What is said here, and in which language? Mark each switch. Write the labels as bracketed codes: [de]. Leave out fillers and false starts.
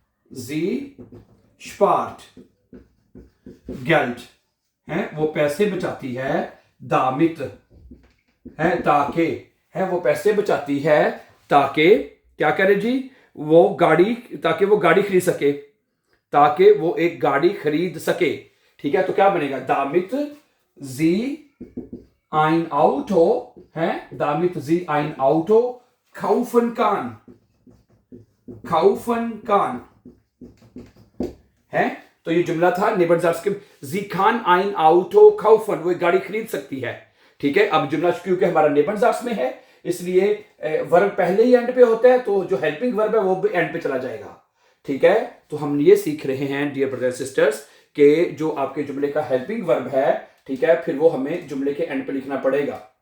[de] sie spart Geld [hi] है, वो पैसे बचाती है, [de] damit [hi] है ताकि, है वो पैसे बचाती है ताकि क्या करे जी? वो गाड़ी, ताकि वो गाड़ी खरीद सके, ताकि वो एक गाड़ी खरीद सके। ठीक है, तो क्या बनेगा? [de] damit sie ein Auto है, damit sie ein Auto kaufen kann, kaufen kann है। [hi] तो ये जुमला था नेबनजार्स के, [de] sie kann ein Auto kaufen, [hi] वो एक गाड़ी खरीद सकती है। ठीक है, अब जुमला क्योंकि हमारा नेबनजार्स में है इसलिए वर्ब पहले ही एंड पे होता है, तो जो हेल्पिंग वर्ब है वो भी एंड पे चला जाएगा। ठीक है, तो हम ये सीख रहे हैं [en] dear brothers sisters [hi] कि जो आपके जुमले का हेल्पिंग वर्ब है, ठीक है, फिर वो हमें जुमले के एंड पे लिखना पड़ेगा।